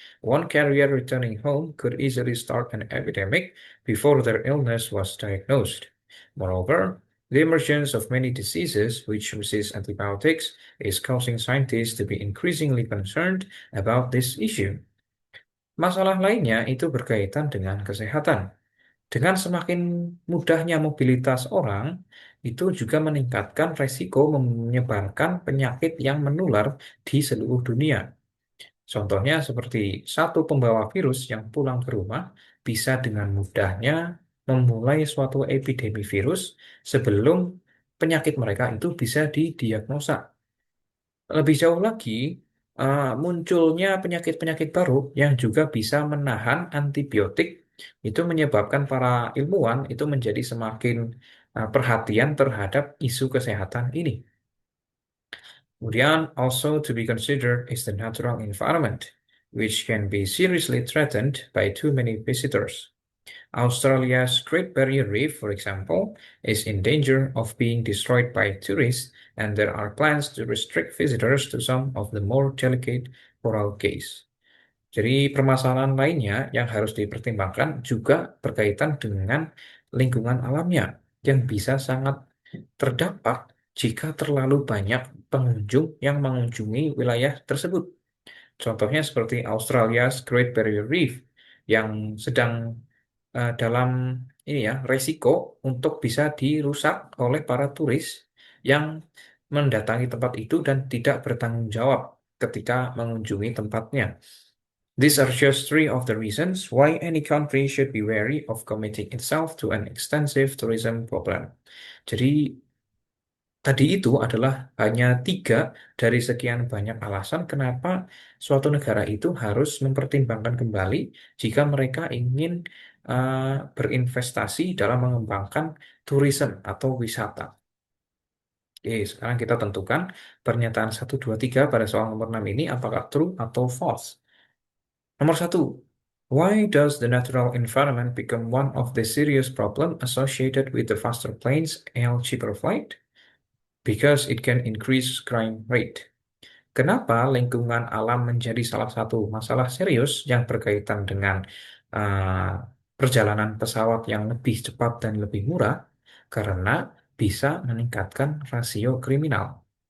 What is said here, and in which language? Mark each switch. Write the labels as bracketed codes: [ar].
[en] One carrier returning home could easily start an epidemic before their illness was diagnosed. Moreover, the emergence of many diseases which resist antibiotics is causing scientists to be increasingly concerned about this issue. [id] Masalah lainnya itu berkaitan dengan kesehatan. Dengan semakin mudahnya mobilitas orang, itu juga meningkatkan resiko menyebarkan penyakit yang menular di seluruh dunia. Contohnya seperti satu pembawa virus yang pulang ke rumah bisa dengan mudahnya memulai suatu epidemi virus sebelum penyakit mereka itu bisa didiagnosa. Lebih jauh lagi, munculnya penyakit-penyakit baru yang juga bisa menahan antibiotik itu menyebabkan para ilmuwan itu menjadi semakin perhatian terhadap isu kesehatan ini. Kemudian, [en] also to be considered is the natural environment, which can be seriously threatened by too many visitors. Australia's Great Barrier Reef, for example, is in danger of being destroyed by tourists, and there are plans to restrict visitors to some of the more delicate coral cays. [id] Jadi permasalahan lainnya yang harus dipertimbangkan juga berkaitan dengan lingkungan alamnya yang bisa sangat terdampak jika terlalu banyak pengunjung yang mengunjungi wilayah tersebut. Contohnya seperti Australia's Great Barrier Reef yang sedang dalam ini ya resiko untuk bisa dirusak oleh para turis yang mendatangi tempat itu dan tidak bertanggung jawab ketika mengunjungi tempatnya. [en] These are just three of the reasons why any country should be wary of committing itself to an extensive tourism program. [id] Jadi tadi itu adalah hanya tiga dari sekian banyak alasan kenapa suatu negara itu harus mempertimbangkan kembali jika mereka ingin berinvestasi dalam mengembangkan tourism atau wisata. Oke, sekarang kita tentukan pernyataan satu 2 3 pada soal nomor 6 ini apakah true atau false. Nomor satu, [en] why does the natural environment become one of the serious problem associated with the faster planes and cheaper flight? Because it can increase crime rate. [id] Kenapa lingkungan alam menjadi salah satu masalah serius yang berkaitan dengan perjalanan pesawat yang lebih cepat dan lebih murah? Karena bisa meningkatkan rasio kriminal.